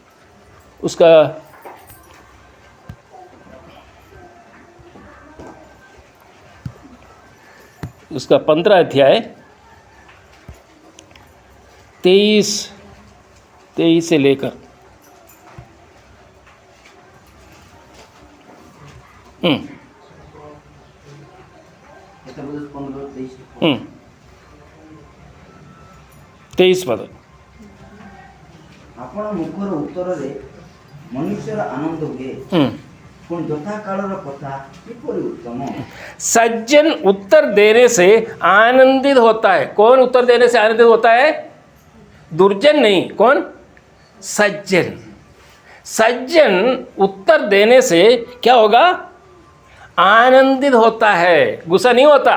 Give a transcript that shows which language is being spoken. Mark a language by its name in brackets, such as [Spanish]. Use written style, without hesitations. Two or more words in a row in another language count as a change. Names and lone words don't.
[Hindi] उसका 15 अध्याय 23 से लेकर 23 पद। [Odia] ଆପଣ ମୁଖର ଉତ୍ତରରେ ମନୁଷ୍ୟର ଆନନ୍ଦ ହୁଏ, ପୁଣି ଯଥା କାଳର କଥା କିପରି उत्तम। [Hindi] सज्जन उत्तर देने से आनंदित होता है। कौन उत्तर देने से आनंदित होता है? दुर्जन नहीं, कौन? सज्जन। सज्जन उत्तर देने से क्या होगा? आनंदित होता है, गुस्सा नहीं होता।